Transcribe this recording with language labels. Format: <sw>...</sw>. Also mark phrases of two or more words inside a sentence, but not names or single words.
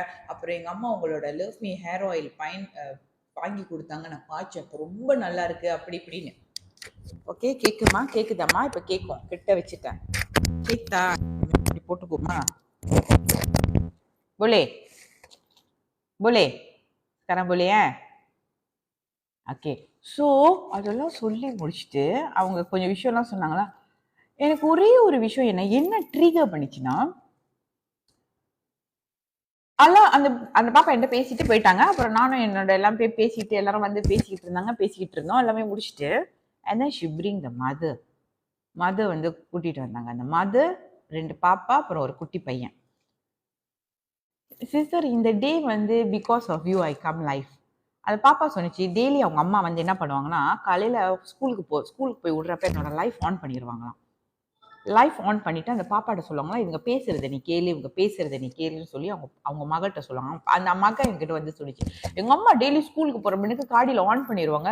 <ta>அப்புறம் எங்க அம்மா உங்களோட லவ் மீ ஹேர் ஆயில் வாங்கி குடுத்தாங்க. நான் பாய்ச்சேன். அப்ப ரொம்ப நல்லா இருக்கு." அப்படி இப்படின்னு. ஓகே, கேக்குமா? கேக்குதாம்மா? இப்ப கேக்கும். கிட்ட வச்சுட்டேன். கேக்குதா? இப்படி போட்டுக்கோமா?</ta> <ms>boleh boleh sekarang boleh</ms> <ta>ஓகே. ஸோ அதெல்லாம் சொல்லி முடிச்சுட்டு அவங்க கொஞ்சம் விஷயம்லாம் சொன்னாங்களா, எனக்கு ஒரே ஒரு விஷயம் என்ன ட்ரிகர் பண்ணிச்சுன்னா, அதெல்லாம் அந்த அந்த பாப்பா என்கிட்ட பேசிட்டு போயிட்டாங்க. அப்புறம் நானும் என்னோட எல்லாம் பேசிட்டு எல்லாரும் வந்து பேசிக்கிட்டு இருந்தோம். எல்லாமே முடிச்சுட்டு</ta> <en>and then she bring the</en> <ta>மதர் வந்து கூட்டிட்டு வந்தாங்க. அந்த மதர், 2 பாப்பா, அப்புறம் ஒரு குட்டி பையன்.</ta> <en>சிஸ்டர், இந்த டே வந்து because of you I come life.</en> <ta>அது பாப்பா சொன்னிச்சு. டெய்லி அவங்க அம்மா வந்து என்ன பண்ணுவாங்கன்னா, காலையில ஸ்கூலுக்கு போய் விடுறப்ப என்னோட</ta> <en>life on</en> <ta>பண்ணிடுவாங்களாம்.</ta> <en>life on</en> <ta>பண்ணிட்டு அந்த பாப்பாட்ட சொல்லுவாங்களா, இவங்க பேசுறத நீ கேளு, இவங்க பேசுறத நீ கேளுன்னு சொல்லி அவங்க மகள்கிட்ட சொல்லுவாங்க. அந்த மக என்கிட்ட வந்து சொல்லிச்சு, எங்க அம்மா டெய்லி ஸ்கூலுக்கு போற மணிக்கு காடியில ஆன் பண்ணிடுவாங்க.</ta>